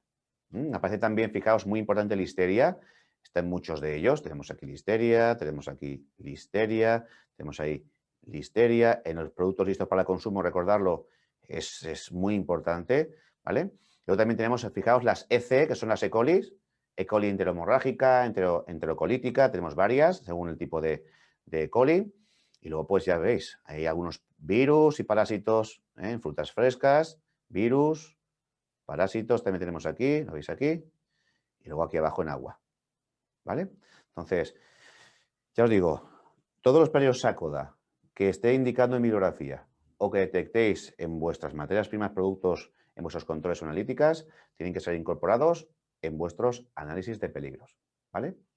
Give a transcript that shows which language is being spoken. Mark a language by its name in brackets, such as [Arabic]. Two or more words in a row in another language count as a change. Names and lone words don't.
[Spanish] Aparece también, fijaos, muy importante listeria. Está en muchos de ellos. Tenemos aquí listeria, tenemos aquí listeria, tenemos ahí listeria. En los productos listos para el consumo, recordarlo, es muy importante, ¿vale? Luego también tenemos, fijaos, las EC, que son las E. coli, E. coli enteromorrágica, enterocolítica, tenemos varias, según el tipo de E. coli. Y luego, pues ya veis, hay algunos virus y parásitos en frutas frescas, virus, parásitos, también tenemos aquí, lo veis aquí, y luego aquí abajo en agua, ¿vale? Entonces, ya os digo, todos los peligros SACODA que esté indicando en bibliografía o que detectéis en vuestras materias primas, productos, en vuestros controles o analíticas, tienen que ser incorporados en vuestros análisis de peligros, ¿vale?